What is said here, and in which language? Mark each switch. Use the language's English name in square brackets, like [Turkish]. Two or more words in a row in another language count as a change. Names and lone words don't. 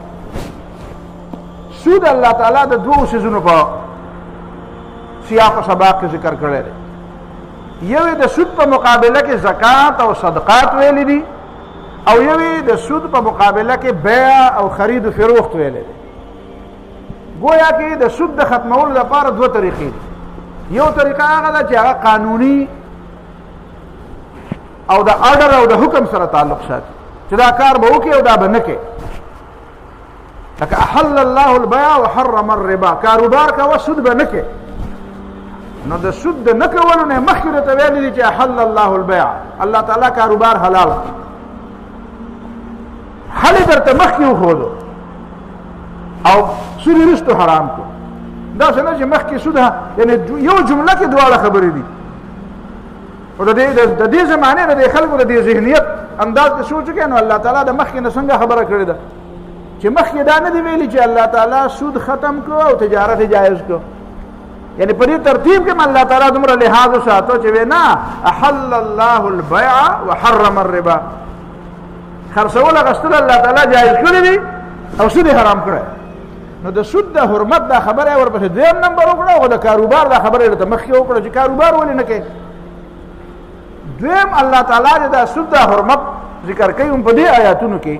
[Pashto] سود الله تعالی د دوو څیزونو په سیاق و سباق کې ذکر کړی دی یو د سود په مقابله کې زکات او صدقات ویلي دي او یوی د سود په مقابله کې بیع او خرید و فروخت ویلې دي گویا کې د سود د ختمولو لپاره دوه طریقې دي یو طریقه هغه ده چې هغه قانوني او د آرډر او د حکم سره تعلق ساتي چې دا کار به وکړي او دا به نه کوي. [Arabic] لکه احل الله البيع وحرم الربا، [Pashto] کاروبار کوه سود به نه کوي. نو د سود د نه کولو نه مخکې درته ویلي دي چې [Arabic] احل الله البيع، [Pashto] الله تعالی کاروبار حلال حل درته مخکې وښودو او سود وروسته حرام کړو. داسې نه چې مخکې سود یعنې یو جمله کې دواړه خبرې دي. او د دې زمانې نه د خلکو د دې ذهنیت انداز ته سوچ وکړئ نو الله تعالی د مخکې نه څنګه خبره کړې ده چې مخکې دا نه دی ویلي چې الله تعالی سود ختم کړو او تجارت جایز کړو. یعنی په دې ترتیب کې الله تعالی دومره لحاظ وساتو چې نه [Arabic] احل الله البيع وحرم الربا، [Pashto] خرڅول اغوستل الله تعالی جایز کړی دي او سود حرام کړی. نو د سود د حرمت دا خبره ورپسې دویم نمبر وکړه او د کاروبار دا خبره ورته مخکې وکړه چې کاروبار ولې نه کوي. دویم الله تعالی دا سود د حرمت ذکر کوي په دې آیاتونو کې.